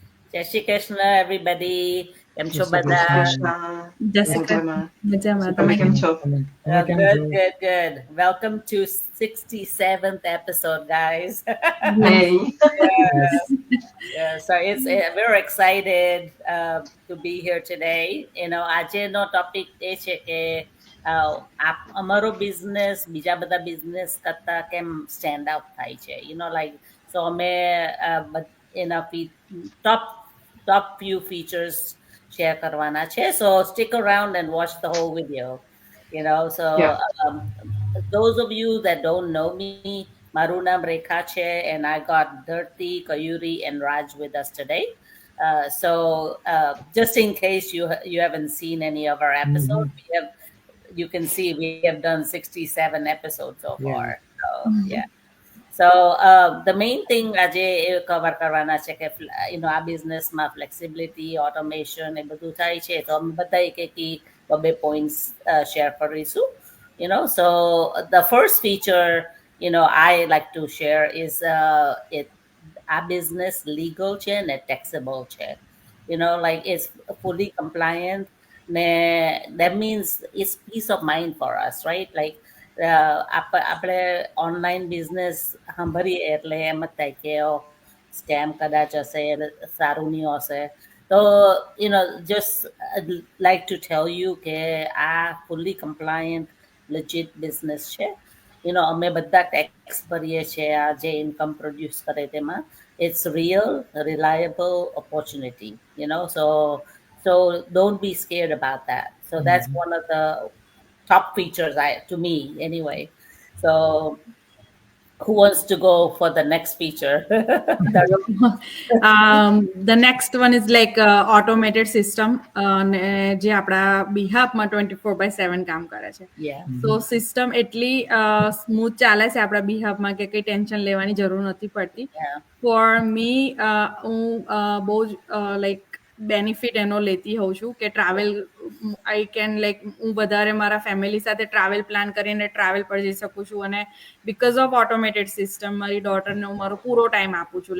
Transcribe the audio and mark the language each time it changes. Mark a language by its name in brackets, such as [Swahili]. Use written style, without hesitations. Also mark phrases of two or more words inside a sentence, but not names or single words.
[Gujarati] જય શ્રી કૃષ્ણ everybody. કેમ છો જય શ્રી બધા? કૃષ્ણ. જય મજામાં. તમે કેમ છો? તમે કેમ [English] Good, [Gujarati] છો? [English] good, good. Welcome to 67th episode, guys. Hey. Yes. So we're excited to be here today. [Gujarati] આજનો ટોપિક એ છે કે અમારો બિઝનેસ બીજા બધા બિઝનેસ કરતા કેમ [English] stand out [Gujarati] થાય છે, [English] like so [Gujarati] અમે એના [English] top few features share [Gujarati] કરવાના છે. [English] So stick around and watch the whole video. So Yeah. those of you that don't know me, [Gujarati] મારું નામ રેખા છે, [English] and I got Dharti, Kayuri, and Raj with us today. Just in case you haven't seen any of our episodes, you can see we have done 67 episodes so far. Yeah. So yeah. So the main thing [Gujarati] આજે એ કવર કરવાના છે કે આ બિઝનેસમાં ફ્લેક્સિબિલિટી, ઓટોમેશન એ બધું થાય છે, તો અમે બધા એક બે [English] points share [Gujarati] કરીશું. [English] So the first feature I like to share is our business legal [Gujarati] છે ને [English] taxable છે. Like it's fully compliant. That means it's peace of mind for us, right? [Gujarati] Like આપણે ઓનલાઈન બિઝનેસ સાંભળીએ એટલે એમ જ થાય કે સ્કેમ કદાચ હશે, સારું નહીં હશે. [English] તો just I'd like to tell you [Gujarati] કે આ [English] fully compliant legit business છે. [Gujarati] અમે બધા ટેક્સ ભરીએ છીએ, આ જે ઇન્કમ પ્રોડ્યુસ કરે તેમાં. [English] It's real, reliable opportunity, so don't be scared about that. So that's one of the top features to me anyway. So who wants to go for the next feature? The next one is like automated system [Gujarati] ને જે આપણા બિહાફમાં 24/7 કામ કરે છે. [English] Yeah. [Gujarati] So સિસ્ટમ એટલી સ્મૂથ ચાલે છે આપણા બિહાફમાં કે કંઈ ટેન્શન લેવાની જરૂર નથી પડતી. [English] Yeah. for me [Gujarati] હું બહુ જ [English] like benefit [Gujarati] એનો લેતી હોઉં છું કે [English] travel I can like [Gujarati] હું વધારે મારા ફેમિલી સાથે [English] travel plan [Gujarati] કરીને ટ્રાવેલ પર જઈ શકું છું, અને [English] because of automated system [Gujarati] મારી ડોટરને હું મારો પૂરો ટાઈમ આપું છું.